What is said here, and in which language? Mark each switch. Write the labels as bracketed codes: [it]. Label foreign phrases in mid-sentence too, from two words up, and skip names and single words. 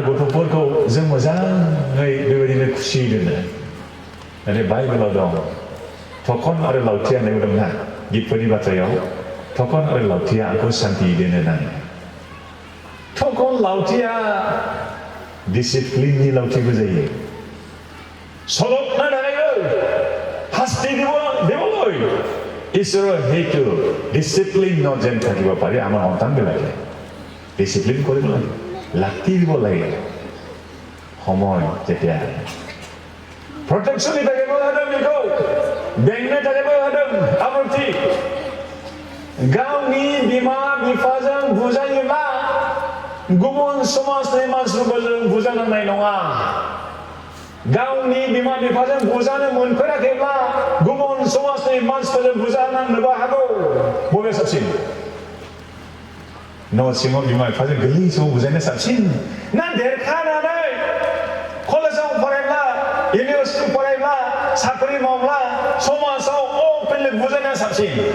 [brx] गथ'फोरखौ जों मोजाङै बेबायदिनो खुसि दोनो नाथाय बाइबेलाव दं थखन आरो लावथिया होननाय दंना गितफोरनि बाथ्रायाव थखन आरो लावथिया आंखौ सान्ति दोनो होननानै थखन लावथिया डिसिप्लिननि लावथिबो जायो सलबना थानाय [as] শাস্তি দিবলৈ ঈশ্বৰৰ সেইটো ডিচিপ্লিন যেন থাকিব পাৰে আমাৰ সন্তানবিলাকে ডিচিপ্লিন কৰিব লাগে লাঠি দিব লাগে সময় যেতিয়া [brx] प्रटेक्शननि थाखायबो होदों बेखौ बेंनो थाखायबो होदों आब्रुथि गावनि बिमा बिफाजों बुजायोब्ला गुबुन समाजनि मानसिफोरजों बुजानांनाय नङा गावनि बिमा बिफाजों बुजानो मोनफेराखैब्ला गुबुन समाजनि मानसिफोरजों बुजानांनोबो हागौ बबे साबसिन न' सिङाव बिमा बिफाजों गोरलै समाव बुजायनो साबसिन ना देरखानानै कलेजाव फरायब्ला इउनिभार्सिटि फरायब्ला साख्रि मावब्ला समाजाव अपेनलि बुजायनाया साबसिन